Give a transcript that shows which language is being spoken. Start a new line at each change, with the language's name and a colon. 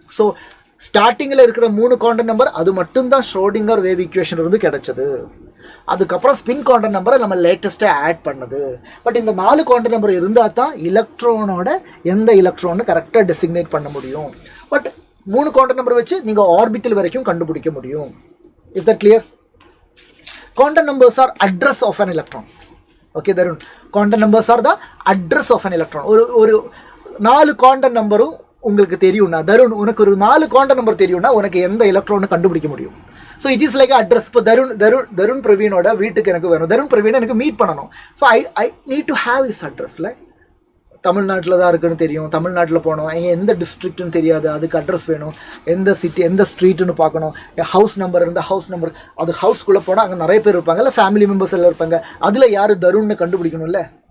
Tamil: So ஸ்டார்டிங்கில் இருக்கிற 3 quantum number அது மட்டும்தான் ஷ்ரோடிங்கர் வேவ் ஈக்குவேஷன் இருந்து கிடைச்சது. அதுக்கப்புறம் ஸ்பின் குவாண்டம் நம்பரை நம்ம லேட்டஸ்ட்டாக ஆட் பண்ணது. பட் இந்த 4 குவாண்டம் நம்பர் இருந்தால் தான் எலக்ட்ரானோட எந்த எலக்ட்ரான்னு கரெக்டாக டெசிக்னேட் பண்ண முடியும். பட் 3 குவாண்டம் நம்பர் வச்சு நீங்கள் ஆர்பிட்டல் வரைக்கும் கண்டுபிடிக்க முடியும்.
English: Is that clear? Quantum numbers are address of an electron. Okay, Darun. Quantum numbers are the address of an electron.
Tamil: ஒரு 4 குவாண்டம் நம்பரும் உங்களுக்கு தெரியும்னா, தருண் உனக்கு ஒரு 4 குவாண்டம் நம்பர் தெரியும்னா உனக்கு எந்த எலக்ட்ரானை கண்டுபிடிக்க முடியும்.
English: So it is like address.
Tamil: இப்போ தருண் பிரவீனோட வீட்டுக்கு எனக்கு வேணும், தருண் பிரவீனை எனக்கு மீட் பண்ணணும்.
English: So I need to have his அட்ரஸில்.
Tamil: தமிழ்நாட்டில் தான் இருக்குன்னு தெரியும், தமிழ்நாட்டில் போகணும், எந்த டிஸ்ட்ரிக்ட்னு தெரியாது, அதுக்கு அட்ரஸ் வேணும், எந்த சிட்டி எந்த ஸ்ட்ரீட்டுன்னு பார்க்கணும், ஹவுஸ் நம்பர் இருந்தால் ஹவுஸ் நம்பர், அது ஹவுஸ்க்குள்ளே போனால் அங்கே நிறைய பேர் இருப்பாங்க, இல்லை ஃபேமிலி மெம்பர்ஸ் எல்லாம் இருப்பாங்க, அதில் யார் தருண்னு கண்டுபிடிக்கணும்ல.